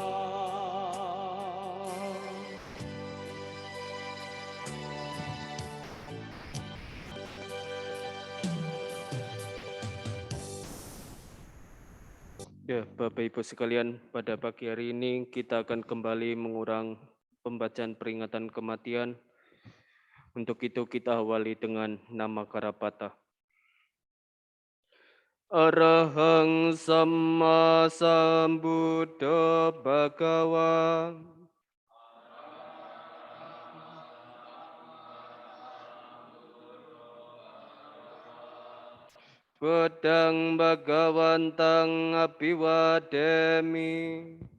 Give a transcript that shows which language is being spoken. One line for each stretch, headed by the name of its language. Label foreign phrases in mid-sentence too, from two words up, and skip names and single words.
Indonesian: Ya, Bapak Ibu sekalian, pada pagi hari ini kita akan kembali mengurang pembacaan peringatan kematian. Untuk itu kita awali dengan nama Karapata.
Pali: Arahang Sama Sambuddha Bhagawa. Buddhang Bhagawantang Abhiwademi.